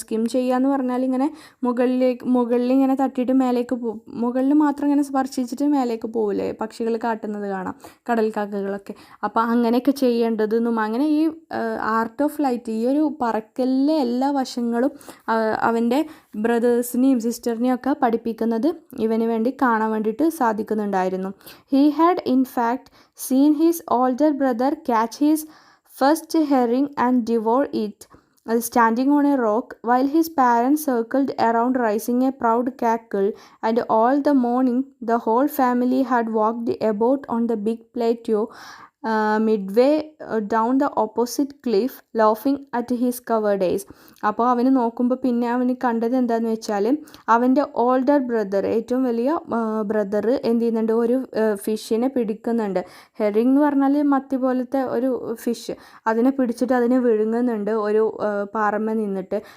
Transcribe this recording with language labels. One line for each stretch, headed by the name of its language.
Malayalam: Skim ചെയ്യുക എന്ന് പറഞ്ഞാൽ ഇങ്ങനെ മുകളിൽ ഇങ്ങനെ തട്ടിയിട്ട് മേലേക്ക് പോകും, മുകളിൽ മാത്രം ഇങ്ങനെ സ്പർശിച്ചിട്ട് മേലേക്ക് പോവില്ലേ, പക്ഷികൾ കാട്ടുന്നത് കാണാം, കടൽക്കാക്കകളൊക്കെ. അപ്പോൾ അങ്ങനെയൊക്കെ ചെയ്യേണ്ടതെന്നും, അങ്ങനെ ഈ
English: art of flight,
Malayalam: ഈ ഒരു പറക്കലിലെ എല്ലാ വശങ്ങളും അവൻ്റെ ബ്രദേഴ്സിനെയും സിസ്റ്ററിനെയും ഒക്കെ പഠിപ്പിക്കുന്നത് ഇവന് വേണ്ടി കാണാൻ വേണ്ടിയിട്ട് സാധിക്കുന്നുണ്ടായിരുന്നു.
English: He had in fact seen his older brother catch his first herring and devour it, standing on a rock, while his parents circled around raising a proud cackle, and all the morning the whole family had walked about on the big plateau midway down the opposite cliff, laughing at his cowardice.
Malayalam: അപ്പോൾ അവന് നോക്കുമ്പോൾ പിന്നെ അവന് കണ്ടത് എന്താണെന്ന് വെച്ചാൽ അവൻ്റെ
English: older brother,
Malayalam: ഏറ്റവും വലിയ ബ്രദർ എന്ത് ചെയ്യുന്നുണ്ട്, ഒരു ഫിഷിനെ പിടിക്കുന്നുണ്ട്. ഹെറിങ് എന്ന് പറഞ്ഞാൽ മത്തി പോലത്തെ ഒരു ഫിഷ്, അതിനെ പിടിച്ചിട്ട് അതിനെ വിഴുങ്ങുന്നുണ്ട് ഒരു പാറമ്മ നിന്നിട്ട്.